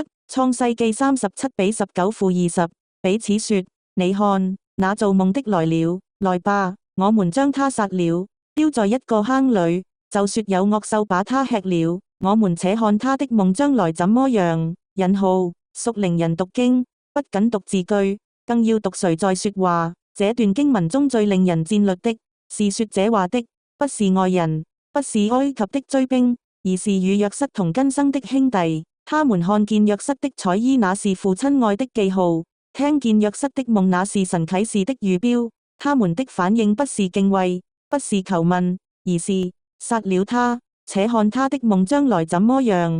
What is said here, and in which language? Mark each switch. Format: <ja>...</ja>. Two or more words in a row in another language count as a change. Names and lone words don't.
<zh>創世記37:19-20，彼此說：你看，那造夢的來了，來吧，我們將他殺了，丟在一個坑裏，就說有惡獸把他吃了。我們且看他的夢將來怎麼樣。屬靈人讀經，不僅讀字句，更要讀誰在說話。這段經文中最令人戰慄的，是說這話的，不是外人，不是埃及的追兵，而是與約瑟同根生的兄弟。他們看見約瑟的彩衣，那是父親愛的記號；聽見約瑟的夢，那是神啟示的預標。他們的反應不是敬畏，不是求問，而是殺了他，且看他的夢將來怎麼樣。</zh>